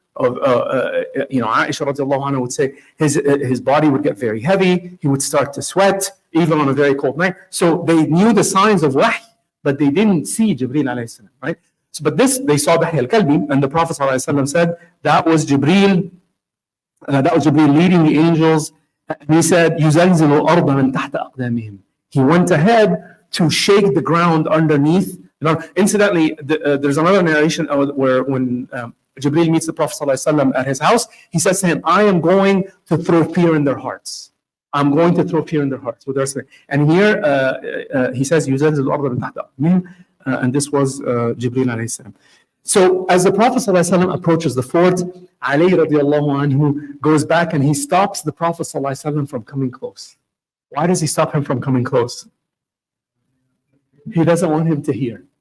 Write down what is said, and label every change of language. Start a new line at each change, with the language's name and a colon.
English: Aisha radiallahu anha would say his body would get very heavy. He would start to sweat even on a very cold night. So they knew the signs of wahy, but they didn't see Jibreel alayhi salam, right? So, but this, they saw Dihya al-Kalbi, and the Prophet ﷺ said that was Jibreel leading the angels.
Arabic: And he said, يُزَلْزِلُ الْأَرْضَ مِنْ تَحْتَ أَقْدَامِهِم.
English: He went ahead to shake the ground underneath. Incidentally, there's another narration where when Jibreel meets the Prophet ﷺ at his house, he says to him, I am going to throw fear in their hearts. I'm going to throw fear in their hearts.
Arabic: And here he says, يُزَلْزِلُ الْأَرْضَ مِنْ تَحْتَ أَقْدَامِهِم.
English: And this was Jibreel alayhi salam. So as the Prophet ﷺ approaches the fort, Ali radiallahu anhu goes back and he stops the Prophet ﷺ from coming close. Why does he stop him from coming close? He doesn't want him to hear.